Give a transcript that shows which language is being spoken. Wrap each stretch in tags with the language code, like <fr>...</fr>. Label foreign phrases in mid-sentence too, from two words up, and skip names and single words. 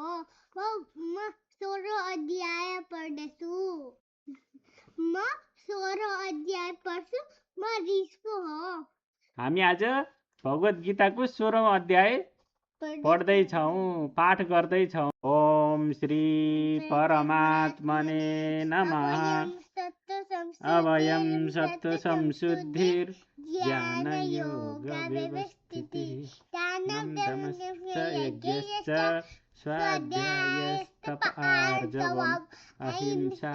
<ne>म 16 अध्याय पढ्दैछु। म 16 अध्याय पढ्छु। म रिस्तो हो। हामी आज भगवत गीताको 16औं अध्याय पढ्दैछौँ, पाठ गर्दैछौँ।</ne> <sa>ओम श्री परमात्मने नमः। अभयं सत्त्वसंशुद्धिर ज्ञानयोगव्यवस्थितिः ज्ञानदमश्च यज्ञश्च स्वाध्यायस्तप आर्जवम् अहिंसा</sa>